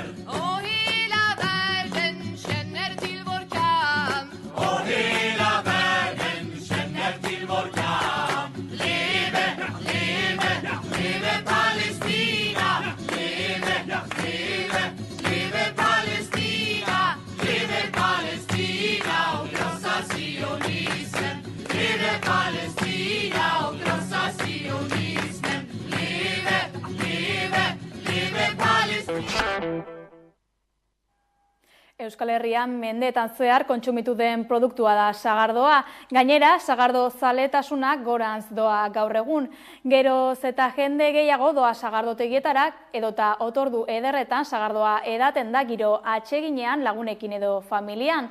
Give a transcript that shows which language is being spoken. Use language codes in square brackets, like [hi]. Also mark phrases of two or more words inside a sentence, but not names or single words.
[sv] Och hela världen känner till vår kamp. Och hela världen känner till vår kamp. Leve, leve, leve Palestina. Leve, leve, leve Palestina. Leve Palestina och krossa sionismen. Leve Palestina och krossa sionismen. Leve, leve, leve Palestina. [eu] Euskal Herrian mendeetan zehar kontsumitu den produktua da sagardoa. Gainera, sagardo zaletasunak gorantz doa gaur egun. Geroz eta jende gehiago doa sagardotegietara edota otordu ederretan sagardoa edaten da giro atseginean lagunekin edo familian.